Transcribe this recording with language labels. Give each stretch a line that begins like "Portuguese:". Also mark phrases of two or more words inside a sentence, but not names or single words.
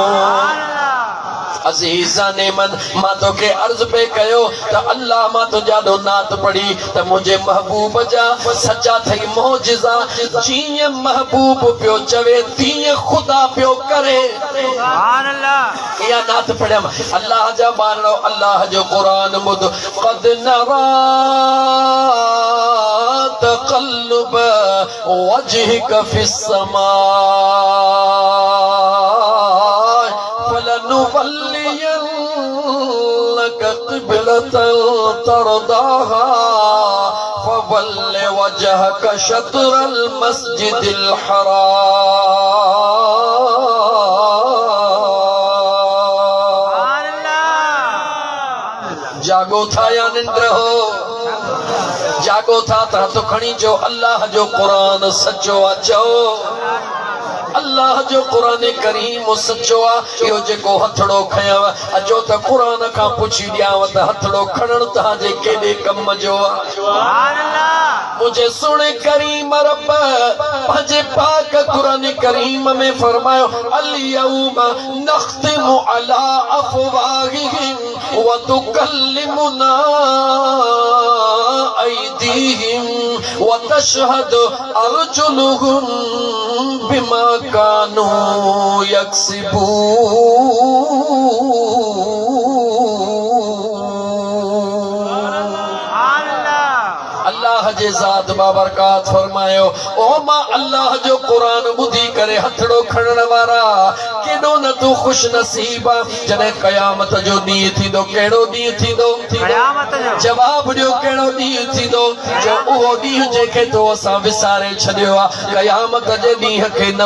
Persian: عزیزان من
Sindhi: मां तोखे अर्ज़ पे कयो त अल्लाह मां तुंहिंजा ॾो नात पढ़ी त मुंहिंजे महबूब जा सचा थई मौजिज़ा जीअं महबूब पियो चवे तीअं ख़ुदा पियो करे
Arabic: سبحان الله
Sindhi: इहा नात पढ़ियमि अल्लाह जा बाणो अल्लाह जो क़ुरान ॿुध
Arabic: قد نرى تقلب وجهك في السماء فلنولينك قبلة ترضاها فول وجهك شطر المسجد الحرام
Sindhi: जागो था या निंद्र हो जागो था त हथ खणी जो अल्लाह जो क़ुरान सचो अचो अल्लाह जो क़ुरान करीम सचो आहे इहो जेको हथड़ो खयव अचो त क़ुरान खां पुछी ॾियांव त हथड़ो खणण तव्हांजे केॾे कम जो आहे
Arabic: سبحان الله
Urdu: مجھے سنے
Sindhi: करीम रब पंहिंजे पाक क़ुरान करीम में फरमायो
Arabic: اليوم نختم على أفواههم وتكلمنا أيديهم وتشهد أرجلهم بما كانوا
Sindhi: अल्लाह जे ज़ात बाबरकात फरमायो ओ मां अल्लाह जो क़ुरान ॿुधी करे हथड़ो खणण वारा केॾो न तू खुश नसीब जॾहिं क़यामत जो ॾींहुं थींदो कहिड़ो ॾींहुं थींदो जवाब ॾियो कहिड़ो ॾींहुं थींदो जो उहो ॾींहुं जंहिंखे तो असां विसारे छॾियो आहे क़यामत जे ॾींहं खे न